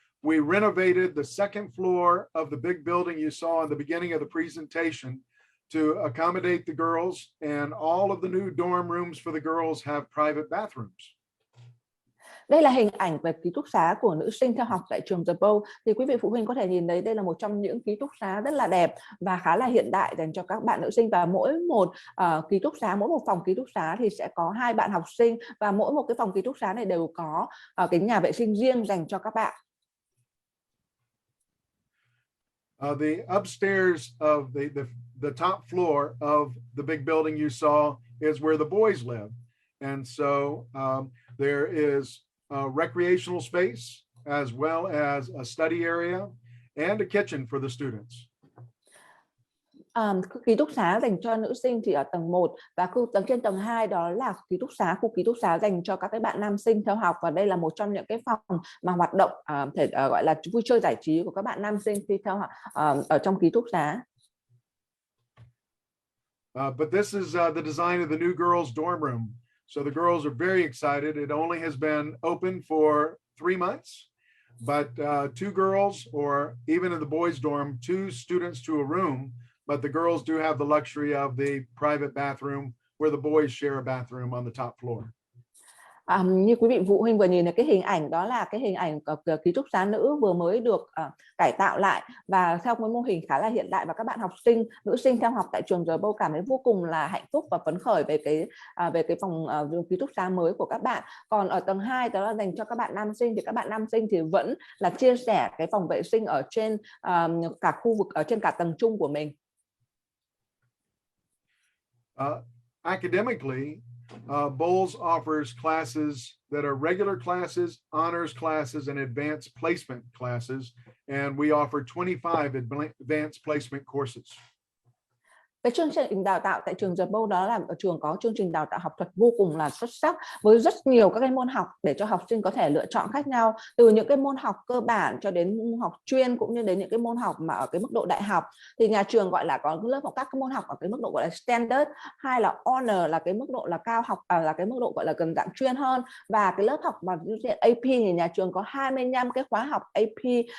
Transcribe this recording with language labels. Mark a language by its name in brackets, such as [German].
[English] We renovated the second floor of the big building you saw in the beginning of the presentation to accommodate the girls, and all of the new dorm rooms for the girls have private bathrooms. [Vietnamese] Đây là hình ảnh về ký túc xá của nữ sinh theo học tại trường The Bolles. Thì quý vị phụ huynh có thể nhìn thấy đây là một trong những ký túc xá rất là đẹp và khá là hiện đại dành cho các bạn nữ sinh, và mỗi một ký túc xá, mỗi một phòng ký túc xá thì sẽ có 2 bạn học sinh, và mỗi một cái phòng ký túc xá này đều có cái nhà vệ sinh riêng dành cho các bạn. [English] The upstairs of the top floor of the big building you saw is where the boys live. And so there is a recreational space as well as a study area and a kitchen for the students. [Vietnamese] Ký túc xá dành cho nữ sinh thì ở tầng 1, và trên tầng 2 đó là khu ký túc xá dành cho các cái bạn nam sinh theo học, và đây là một trong những cái phòng mà hoạt động gọi là vui chơi giải trí của các bạn nam sinh khi theo học ở trong ký túc xá. [English] But this is the design of the new girls' dorm room. So the girls are very excited. It only has been open for 3 months, but 2 girls, or even in the boys' dorm, 2 students to a room. But the girls do have the luxury of the private bathroom where the boys share a bathroom on the top floor. [Vietnamese] Như quý vị phụ huynh vừa nhìn thấy cái hình ảnh, đó là cái hình ảnh ký túc xá nữ vừa mới được cải tạo lại và theo cái mô hình khá là hiện đại, và các bạn học sinh nữ sinh theo học tại trường The Bolles cảm thấy vô cùng là hạnh phúc và phấn khởi về cái phòng ký túc xá mới của các bạn. Còn ở tầng 2 đó là dành cho các bạn nam sinh, thì các bạn nam sinh thì vẫn là chia sẻ cái phòng vệ sinh ở trên cả khu vực, ở trên cả tầng chung của mình. [English] Academically, Bolles offers classes that are regular classes, honors classes, and advanced placement classes, and we offer 25 advanced placement courses. [Vietnamese] Cái chương trình đào tạo tại trường The Bolles đó là ở trường có chương trình đào tạo học thuật vô cùng là xuất sắc, với rất nhiều các cái môn học để cho học sinh có thể lựa chọn khác nhau, từ những cái môn học cơ bản cho đến môn học chuyên, cũng như đến những cái môn học mà ở cái mức độ đại học. Thì nhà trường gọi là có lớp học các cái môn học ở cái mức độ gọi là standard, hay là honor là cái mức độ là cao học, là cái mức độ gọi là gần dạng chuyên hơn, và cái lớp học mà AP thì nhà trường có 25 cái khóa học AP.